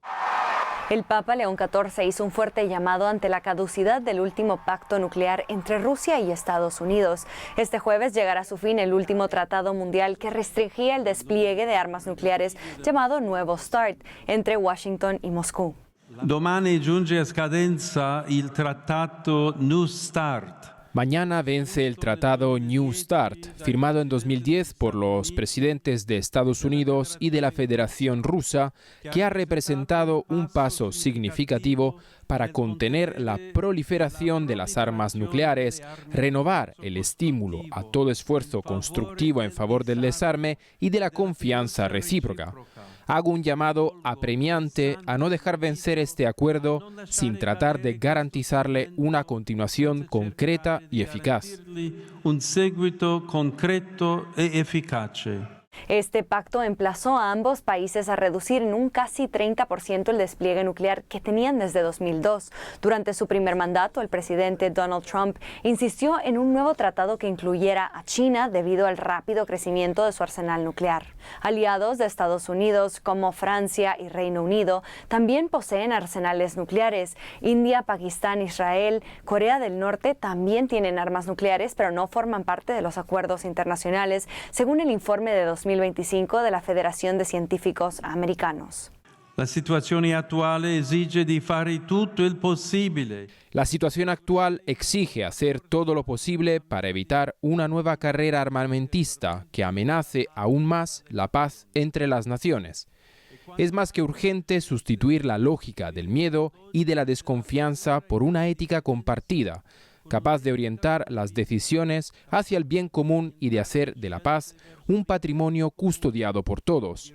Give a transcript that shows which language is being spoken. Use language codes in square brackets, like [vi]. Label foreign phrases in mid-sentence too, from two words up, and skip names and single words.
[es] El Papa León XIV hizo un fuerte llamado ante la caducidad del último pacto nuclear entre Rusia y Estados Unidos. Este jueves llegará a su fin el último tratado mundial que restringía el despliegue de armas nucleares llamado Nuevo START entre Washington y Moscú. [it] Domani giunge a scadenza il trattato New START. [es] Mañana vence el tratado New START, firmado en 2010 por los presidentes de Estados Unidos y de la Federación Rusa, que ha representado un paso significativo para contener la proliferación de las armas nucleares, renovar el estímulo a todo esfuerzo constructivo en favor del desarme y de la confianza recíproca. Hago un llamado apremiante a no dejar vencer este acuerdo sin tratar de garantizarle una continuación concreta y eficaz. [it] Un seguito concreto e efficace. [es] Este pacto emplazó a ambos países a reducir en un casi 30% el despliegue nuclear que tenían desde 2002. Durante su primer mandato, el presidente Donald Trump insistió en un nuevo tratado que incluyera a China debido al rápido crecimiento de su arsenal nuclear. Aliados de Estados Unidos como Francia y Reino Unido también poseen arsenales nucleares. India, Pakistán, Israel, Corea del Norte también tienen armas nucleares, pero no forman parte de los acuerdos internacionales, según el informe de 2025 de la Federación de Científicos Americanos. [it] La situazione attuale esige di fare tutto il possibile. [es] La situación actual exige hacer todo lo posible para evitar una nueva carrera armamentista que amenace aún más la paz entre las naciones. Es más que urgente sustituir la lógica del miedo y de la desconfianza por una ética compartida, capaz de orientar las decisiones hacia el bien común y de hacer de la paz un patrimonio custodiado por todos.